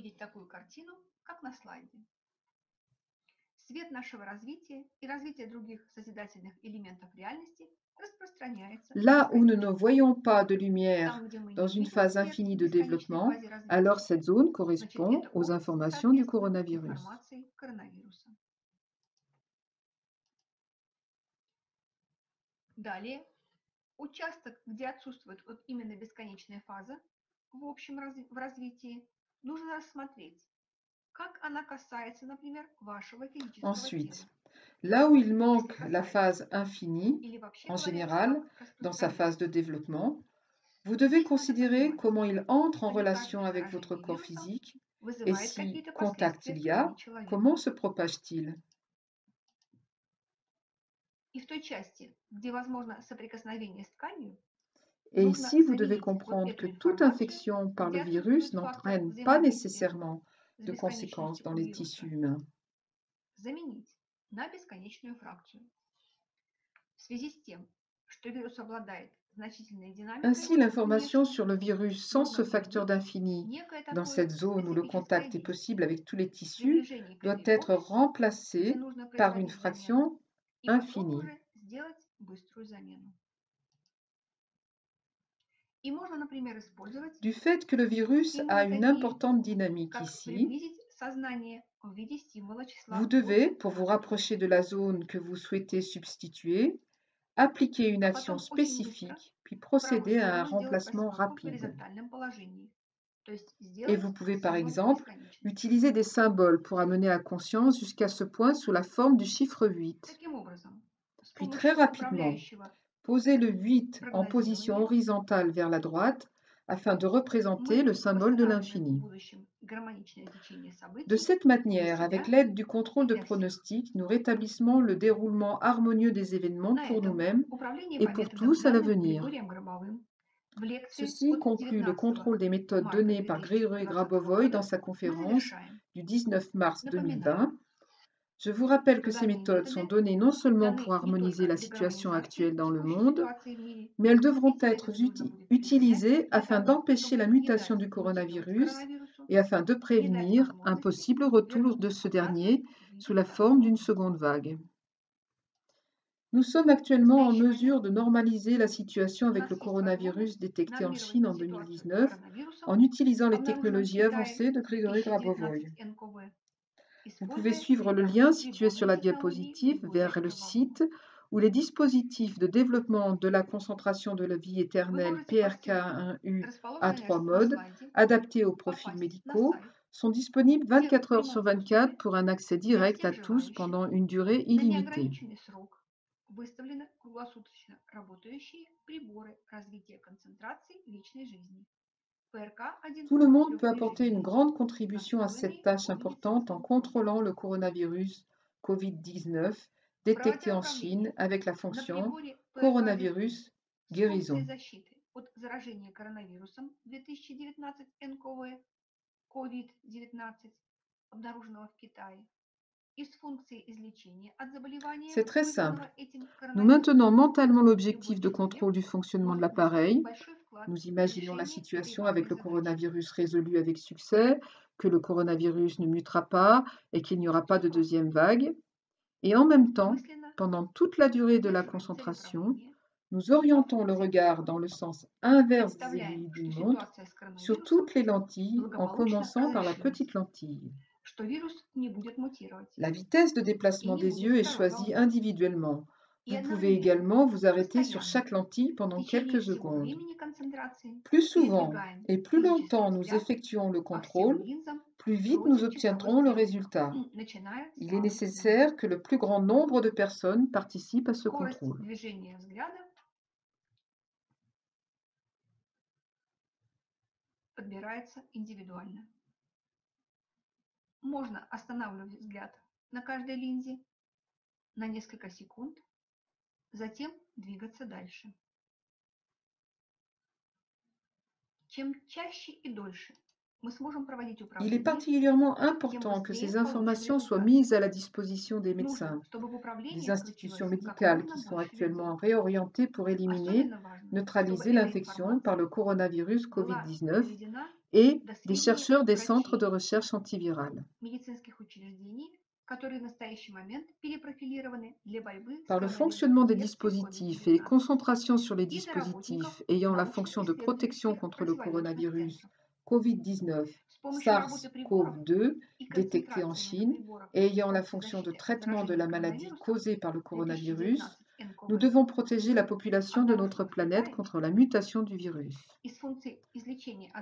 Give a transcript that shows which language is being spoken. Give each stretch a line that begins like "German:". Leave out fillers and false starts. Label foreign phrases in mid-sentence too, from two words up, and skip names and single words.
French: Là où nous ne voyons pas de lumière dans une phase infinie de développement, alors cette zone correspond aux informations du coronavirus.
Russian: Далее, участок, где отсутствует вот именно бесконечная фаза в общем в развитии, нужно рассмотреть, как она касается, например, вашего физического
French: Ensuite,
Russian: тела.
French: là où il manque la phase infinie, en général, dans sa phase de développement, vous devez considérer comment il entre en relation avec votre corps physique et si contact il y a, comment se propage-t-il.
Russian: И в той части, где возможно соприкосновение с тканью,
French: Et
Russian: нужно
French: ici, vous devez
Russian: заменить вот
French: comprendre
Russian: эту
French: que toute
Russian: информацию,
French: infection par le
Russian: где
French: virus
Russian: отсутствует фактор
French: n'entraîne pas
Russian: взаимодействия
French: nécessairement
Russian: с
French: de conséquences
Russian: бесконечностью
French: dans
Russian: у
French: les
Russian: вируса,
French: tissus humains.
Russian: заменить на бесконечную фракцию. В связи с тем, что вирус обладает значительной динамикой
French: Ainsi, l'information
Russian: внешне,
French: sur le virus sans
Russian: нужно
French: ce facteur
Russian: привить
French: d'infini
Russian: некое
French: dans
Russian: такое
French: cette zone où le
Russian: специфическое
French: contact est
Russian: действие.
French: possible avec tous les
Russian: С
French: tissus
Russian: приближением к
French: doit
Russian: этой
French: être
Russian: области, где
French: remplacé
Russian: нужно
French: par une
Russian: производить замену,
French: fraction
Russian: и потом
French: infinie.
Russian: уже сделать быструю замену. И можно, например, использовать
French: Du fait que le virus a
Russian: стимулы
French: une
Russian: такие,
French: importante dynamique
Russian: как
French: ici,
Russian: приблизить сознание в виде стимула
French: vous
Russian: числа
French: devez,
Russian: больше
French: pour vous
Russian: на 100,
French: rapprocher de la zone que vous souhaitez substituer, appliquer une
Russian: а
French: action
Russian: потом очень bыстро
French: spécifique, puis
Russian: в правую
French: procéder à un
Russian: сторону сделать
French: remplacement
Russian: восьмерку в
French: rapide.
Russian: горизонтальном положении, то есть
French: Et
Russian: сделать
French: vous pouvez par
Russian: символ
French: exemple
Russian: бесконечности.
French: utiliser des symboles pour amener la conscience jusqu'à ce point sous la forme du chiffre 8.
Russian: Таким образом, с
French: Puis très
Russian: помощью
French: rapidement,
Russian: управляющего
French: posez le 8 en position
Russian: прогнозирования
French: horizontale vers la droite afin de représenter
Russian: мы
French: le symbole de
Russian: восстанавливаем в
French: l'infini.
Russian: будущем гармоничное течение
French: De
Russian: событий
French: cette
Russian: для
French: manière, avec
Russian: себя
French: l'aide du
Russian: и
French: contrôle de
Russian: для всех.
French: pronostic, nous rétablissons le déroulement harmonieux des événements
Russian: На
French: pour
Russian: этом
French: nous-mêmes
Russian: управление
French: et
Russian: по
French: pour
Russian: методам,
French: tous à
Russian: данным
French: l'avenir.
Russian: Григорием Гробовым в лекции
French: Ceci
Russian: от
French: conclut le
Russian: 19
French: contrôle des méthodes
Russian: марта
French: données par Grigory
Russian: 2020
French: Grabovoy dans
Russian: года,
French: sa
Russian: мы
French: conférence
Russian: завершаем.
French: du 19 mars
Russian: Напоминаем,
French: 2020. Je vous rappelle
Russian: что
French: que ces
Russian: данные
French: méthodes sont
Russian: методы
French: données non seulement
Russian: даны
French: pour
Russian: не
French: harmoniser
Russian: только
French: la
Russian: для
French: situation
Russian: гармонизации
French: actuelle dans le
Russian: текущей
French: monde,
Russian: ситуации в мире,
French: mais elles devront
Russian: эти
French: être
Russian: методы нужно будет применять
French: utilisées
Russian: для
French: afin
Russian: того,
French: d'empêcher
Russian: чтобы
French: la
Russian: не
French: mutation
Russian: дать
French: du
Russian: мутировать
French: coronavirus
Russian: коронавирусу
French: et afin de
Russian: и не дать
French: prévenir un
Russian: возможности
French: possible retour de
Russian: вернуться
French: ce
Russian: обратно
French: dernier
Russian: в
French: sous
Russian: виде
French: la forme
Russian: старого.
French: d'une seconde vague. Nous sommes
Russian: В
French: actuellement en
Russian: настоящий момент
French: mesure de normaliser la situation
Russian: у
French: avec le
Russian: нас есть
French: coronavirus
Russian: возможность
French: détecté en
Russian: нормировать
French: Chine en
Russian: ситуацию с
French: 2019
Russian: коронавирусом,
French: en utilisant les
Russian: обнаруженным в
French: technologies
Russian: Китае
French: avancées de
Russian: в
French: Grigory
Russian: 2019
French: Grabovoy.
Russian: НКВ,
French: Vous pouvez
Russian: используя
French: suivre le lien
Russian: прекрасные
French: situé sur
Russian: приборные
French: la
Russian: технологии
French: diapositive
Russian: Григория
French: vers le
Russian: Гробового.
French: site où les dispositifs de développement de la concentration de la vie
Russian: Вы
French: éternelle
Russian: можете по ссылке,
French: PRK1U à
Russian: расположенной
French: 3
Russian: на
French: modes,
Russian: слайде,
French: adaptés aux profils
Russian: попасть на
French: médicaux,
Russian: сайт,
French: sont disponibles
Russian: где в
French: 24 heures sur
Russian: прямом
French: 24
Russian: доступе
French: pour un accès
Russian: для
French: direct à
Russian: всех
French: tous
Russian: желающих
French: pendant une durée
Russian: на
French: illimitée.
Russian: неограниченный срок выставлены круглосуточно работающие приборы развития концентрации личной жизни ПРК-1
French: Tout le monde peut apporter une
Russian: режиме,
French: grande contribution à cette
Russian: настроенные
French: tâche
Russian: по
French: importante en
Russian: медицинскому коду,
French: contrôlant le coronavirus COVID-19 détecté
Russian: проводя
French: en Chine
Russian: управление
French: avec la
Russian: на
French: fonction
Russian: приборе ПРК-1
French: coronavirus
Russian: с функцией
French: guérison.
Russian: защиты от заражения коронавирусом 2019 НКВ COVID-19, обнаруженного в Китае, и с функцией излечения от заболевания,
French: C'est très
Russian: вызванного
French: simple.
Russian: этим
French: Nous maintenons
Russian: коронавирусом.
French: mentalement
Russian: Любой
French: l'objectif de
Russian: человек
French: contrôle du fonctionnement de
Russian: может внести
French: l'appareil.
Russian: большой вклад
French: Nous
Russian: в
French: imaginons la
Russian: решение этой
French: situation avec
Russian: важной
French: le
Russian: задачи.
French: coronavirus résolu avec succès, que le coronavirus ne mutera pas et qu'il n'y aura pas
Russian: Все
French: de
Russian: просто.
French: deuxième vague. Et en même temps,
Russian: Мысленно
French: pendant toute la durée de la
Russian: удерживаем
French: concentration,
Russian: целеуправление
French: nous
Russian: по
French: orientons le
Russian: функции,
French: regard dans le sens inverse des
Russian: представляем,
French: aiguilles d'une
Russian: что
French: montre
Russian: ситуация с
French: sur
Russian: коронавирусом
French: toutes les lentilles en
Russian: благополучно
French: commençant par la
Russian: разрешилась,
French: petite lentille.
Russian: что вирус не будет мутировать
French: La vitesse de
Russian: и
French: déplacement
Russian: не
French: des
Russian: будет
French: yeux est
Russian: второй
French: choisie
Russian: волны.
French: individuellement.
Russian: И
French: Vous pouvez
Russian: одновременно,
French: également vous arrêter sur
Russian: постоянно,
French: chaque lentille
Russian: в
French: pendant
Russian: течение
French: quelques
Russian: всего
French: secondes.
Russian: времени концентрации
French: Plus souvent
Russian: передвигаем
French: et plus
Russian: физический
French: longtemps nous
Russian: взгляд
French: effectuons le
Russian: по всем
French: contrôle,
Russian: линзам
French: plus vite nous
Russian: против часовой
French: obtiendrons le
Russian: стрелки,
French: résultat.
Russian: начиная с
French: Il est
Russian: малых линз.
French: nécessaire que le plus grand nombre de personnes participent à ce
Russian: Скорость
French: contrôle.
Russian: движения взгляда подбирается индивидуально. Можно останавливать взгляд на каждой линзе на несколько секунд, затем двигаться дальше. Чем чаще и дольше мы сможем проводить
French: Il est
Russian: управление,
French: particulièrement
Russian: тем
French: important que
Russian: быстрее
French: ces
Russian: получим
French: informations soient
Russian: результат.
French: mises à la disposition des
Russian: Нужно,
French: médecins,
Russian: чтобы в управлении
French: des institutions
Russian: включилось как
French: médicales
Russian: можно
French: qui sont
Russian: больше людей.
French: actuellement réorientées pour éliminer,
Russian: Особенно важно, чтобы
French: neutraliser
Russian: эта
French: l'infection par le
Russian: информация
French: coronavirus
Russian: была
French: COVID-19
Russian: доведена
French: et
Russian: до
French: des
Russian: сведения
French: chercheurs des centres de
Russian: врачей
French: recherche antivirale.
Russian: медицинских учреждений, которые в настоящий момент перепрофилированы для борьбы с
French: Par le
Russian: коронавирусной
French: fonctionnement des
Russian: инфекцией
French: dispositifs et
Russian: COVID-19
French: concentration sur les
Russian: и до работников
French: dispositifs ayant la fonction de protection
Russian: научно-исследовательских
French: contre le
Russian: противовирусных
French: coronavirus
Russian: центров.
French: COVID-19
Russian: С помощью работы приборов
French: SARS-CoV-2
Russian: и
French: détecté en
Russian: концентрациями на
French: Chine
Russian: приборах
French: et
Russian: с
French: ayant la
Russian: функцией
French: fonction de
Russian: защиты от
French: traitement de
Russian: заражения
French: la maladie
Russian: коронавирусом
French: causée par le coronavirus,
Russian: 2019 НКВ,
French: nous devons protéger la population de notre
Russian: обнаруженного в
French: planète
Russian: Китае,
French: contre la mutation du virus.
Russian: и с функцией излечения от